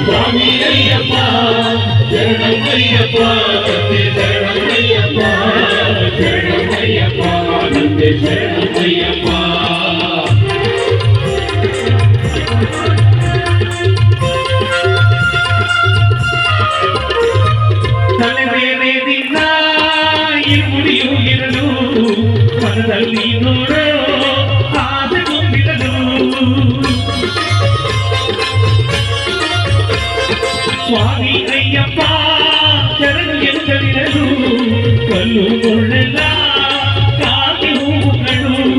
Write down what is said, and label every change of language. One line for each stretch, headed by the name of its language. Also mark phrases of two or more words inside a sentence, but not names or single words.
Tamil: சுவாமி ஐயப்பா சரணம் ஐயப்பா தந்தை சரணம் ஐயப்பா சரணம் ஐயப்பா தந்தை சரணம் ஐயப்பா தலைமையே
Kannada: ದಿನ ಇರುವುದಿಯು ಇರಲು ಮನದಲ್ಲಿ ನೋಡೋ ಆಸೆ ತುಂಬಿರಲು ಸ್ವಾಮಿ ಅಯ್ಯಪ್ಪ ಶರಣು ಎಂದರಿರಲು ಕಲ್ಲು ಮುಳ್ಳೆಲ್ಲ ಕಾಗಿ ಹೂಗಳು